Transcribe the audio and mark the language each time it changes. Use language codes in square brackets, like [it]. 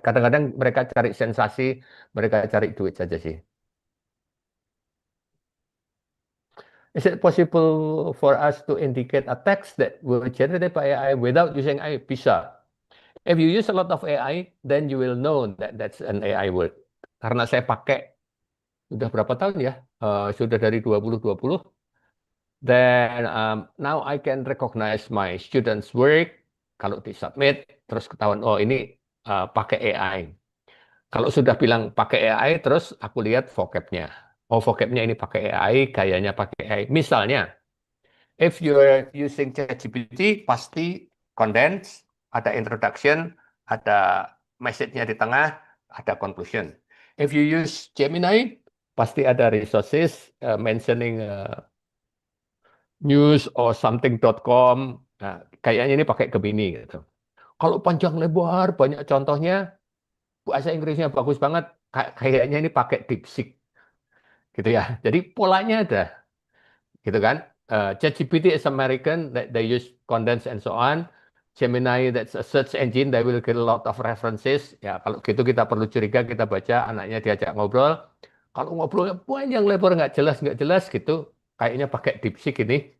[id] Kadang-kadang mereka cari sensasi, mereka cari duit saja sih. [en] Is it possible for us to indicate a text that will generated by AI without using AI? [id] Bisa. [en] If you use a lot of AI, then you will know that that's an AI word. [id] Karena saya pakai sudah berapa tahun ya? Sudah dari 2020. [en] Then now I can recognize my students' work. [id] Kalau disubmit, terus ketahuan, oh ini pakai AI. Kalau sudah bilang pakai AI, terus aku lihat vocabnya. Oh, vocabnya ini pakai AI, gayanya pakai AI. Misalnya, [en] if you're using ChatGPT, [id] pasti condense, ada introduction, ada message-nya di tengah, ada conclusion. [en] If you use Gemini, [id] pasti ada [en] resources mentioning news or something.com. [id] Nah, kayaknya ini pakai Gemini gitu. Kalau panjang lebar, banyak contohnya, bahasa Inggrisnya bagus banget, kayaknya ini pakai DeepSeek gitu ya. Jadi polanya ada, gitu kan? [en] ChatGPT is American, they use condense and so on. Gemini, that's a search engine, they will get a lot of references. [id] Ya, kalau gitu kita perlu curiga, kita baca, anaknya diajak ngobrol. Kalau ngobrolnya panjang lebar, nggak jelas gitu, kayaknya pakai DeepSeek ini.